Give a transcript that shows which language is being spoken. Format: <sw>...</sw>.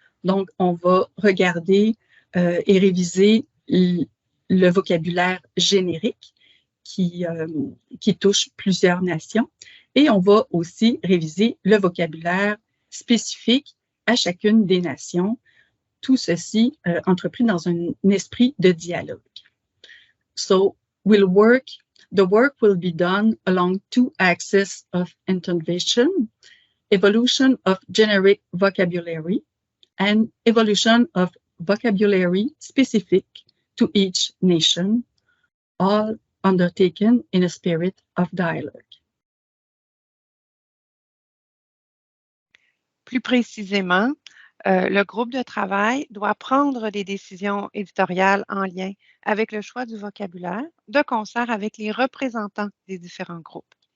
<fr>Donc, on va regarder et réviser le vocabulaire générique qui touche plusieurs nations. Et on va aussi réviser le vocabulaire spécifique à chacune des nations. Tout ceci entrepris dans un esprit de dialogue.</fr> <en>So, we'll work The work will be done along two axes of intervention: evolution of generic vocabulary and evolution of vocabulary specific to each nation, all undertaken in a spirit of dialogue.</en> <fr>Plus précisément, le groupe de travail doit prendre des décisions éditoriales en lien avec le choix du vocabulaire, de concert avec les représentants des différents groupes.</fr>